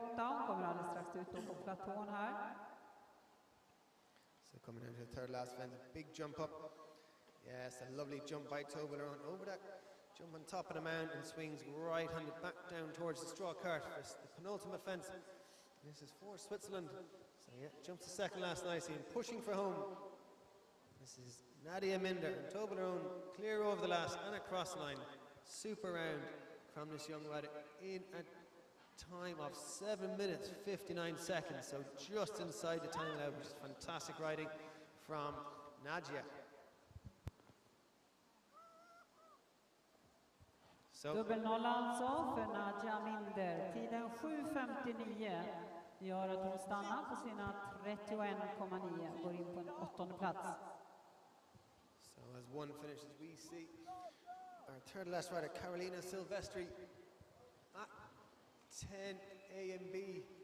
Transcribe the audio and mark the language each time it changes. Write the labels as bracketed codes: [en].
[sv] Hon kommer alldeles strax ut på platån här. [en] So coming into the third last fence, big jump up. Yes, a lovely jump by Toblerone over that jump on top of the mound and swings right-handed back down towards the straw cart for the penultimate fence. This is for Switzerland. So yeah, jumps the second last nicely and pushing for home. This is Nadia Minder and Toblerone clear over the last and across the line. Super round from this young rider in a time of 7 minutes 59 seconds, so just inside the time allowed, which is fantastic riding from Nadia. [sv] Dubbelnolla alltså för Nadia Minder. Tiden 7.59 gör att hon stannar på sina 31,9 går in på en 8:e plats. [en] So as one finishes, we see our third last rider, Carolina Silvestri, at 10 A and B.